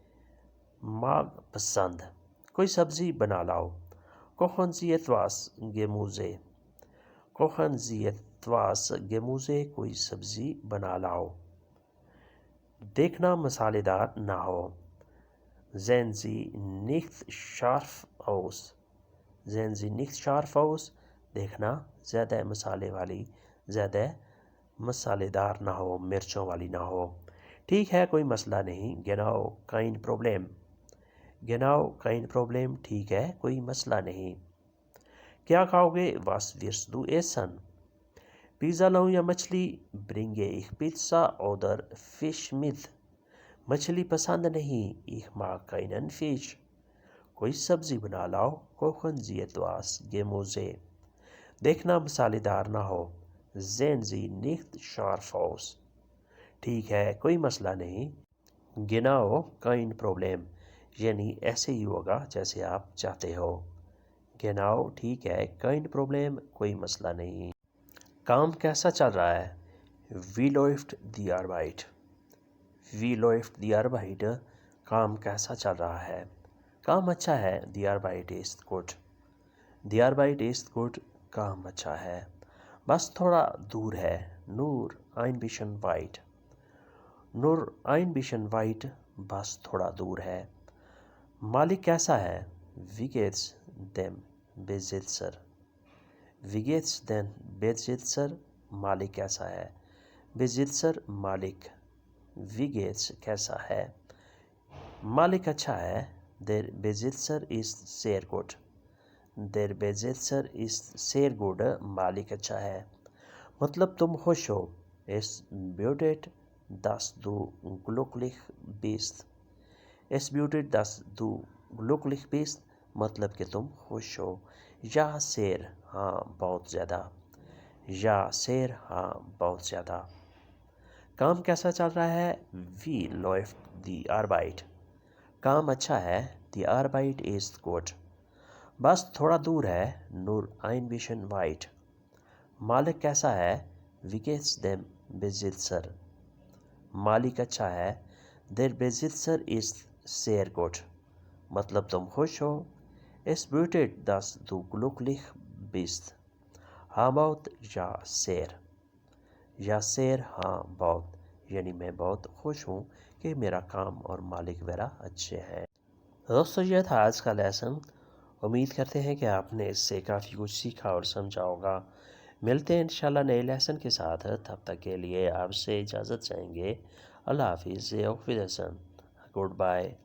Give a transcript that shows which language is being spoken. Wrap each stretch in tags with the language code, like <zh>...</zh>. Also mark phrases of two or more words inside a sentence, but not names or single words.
<ur>mag پسند کوئی سبزی بنا لاؤ</ur> <de>kochen Sie etwas Gemüse kochen Sie etwas Gemüse</de> <ur>کوئی سبزی بنا لاؤ دیکھنا مسالے دار نہ ہو</ur> <de>sehen Sie nicht scharf aus sehen Sie nicht scharf aus</de> <ur>دیکھنا زیادہ مسالے والی زیادہ مسالے دار نہ ہو مرچوں والی نہ ہو ٹھیک ہے کوئی مسئلہ نہیں</ur> <de>genau kein Problem genau kein Problem</de> <ur>ٹھیک ہے کوئی مسئلہ نہیں کیا کھاؤ گے</ur> <de>was wirst du essen</de> <ur>پیزا لاؤں یا مچھلی</ur> <de>bringe ich Pizza oder Fisch mit مچھلی</de> <ur>پسند نہیں</ur> <de>ich mag keinen Fisch</de> <ur>کوئی سبزی بنا لاؤ</ur> <de>kochen Sie etwas Gemüse</de> <ur>دیکھنا مسالے دار نہ ہو</ur> <de>sehen Sie nicht scharf aus</de> <ur>ٹھیک ہے کوئی مسئلہ نہیں</ur> <de>genau kein Problem</de> <ur>یعنی ایسے ہی ہوگا جیسے آپ چاہتے ہو genau ٹھیک ہے</ur> <de>kein Problem</de> <ur>کوئی مسئلہ نہیں کام کیسا چل رہا ہے</ur> <de>wie läuft die Arbeit wie läuft die Arbeit</de> <ur>کام کیسا چل رہا ہے کام اچھا ہے</ur> <de>die Arbeit ist gut die Arbeit ist gut</de> <ur>کام اچھا ہے بس تھوڑا دور ہے</ur> <de>nur ein bisschen weit nur ein bisschen weit</de> <ur>بس تھوڑا دور ہے مالک کیسا ہے</ur> <de>wie geht's dem Besitzer wie geht's dem Besitzer</de> <ur>مالک کیسا ہے</ur> <de>Besitzer مالک wie geht's</de> <ur>کیسا ہے مالک اچھا ہے</ur> <de>der Besitzer ist sehr gut der Besitzer ist sehr gut</de> <ur>مالک اچھا ہے مطلب تم خوش ہو</ur> <de>es bedeutet dass du glücklich bist es bedeutet dass du glücklich bist</de> <ur>مطلب کہ تم خوش ہو</ur> <de>ja sehr</de> <ur>ہاں بہت زیادہ</ur> <de>ja sehr</de> <ur>ہاں بہت زیادہ کام کیسا چل رہا ہے</ur> <de>wie läuft die Arbeit</de> <ur>کام اچھا ہے</ur> <de>die Arbeit ist gut</de> <ur>بس تھوڑا دور ہے</ur> <de>nur ein bisschen weit</de> <ur>مالک کیسا ہے</ur> <de>wie geht's dem Besitzer</de> <ur>مالک اچھا ہے</ur> <de>der Besitzer ist sehr gut</de> <ur>مطلب تم خوش ہو</ur> <de>es bedeutet dass du glücklich bist</de> <ur>ہاں بہت</ur> <de>ja sehr</de> <ur>ہاں بہت یعنی میں بہت خوش ہوں کہ میرا کام اور مالک میرا اچھے ہیں دوستو یہ تھا آج کا لیسن امید کرتے ہیں کہ آپ نے اس سے کافی کچھ سیکھا اور سمجھا ہوگا ملتے ہیں انشاءاللہ نئے لیسن کے ساتھ تب تک کے لیے آپ سے اجازت چاہیں گے اللہ حافظ</ur> <en>good bye</en>